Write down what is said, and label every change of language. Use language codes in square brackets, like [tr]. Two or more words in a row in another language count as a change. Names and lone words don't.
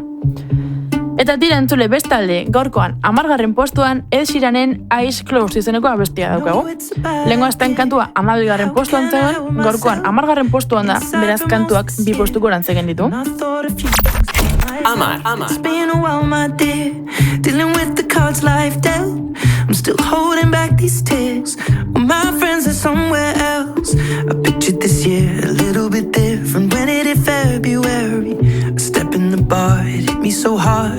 [eu] Eta tira entzule bestalde, gaurkoan 10. postuan Ed Sheeranen Eyes Closed izeneko abestia daukagu. Lehengo astean kantua 12. postuan zegoen, gaurkoan 10. postuan da, beraz kantuak 2 postuko erantzegen ditu. Amar. [en] It's been a while, my dear, dealing with the cards life dealt. I'm still holding back these tears. Well, my friends are somewhere else. I pictured this year a little bit different. When it hit February, a step in the bar, it hit me so hard.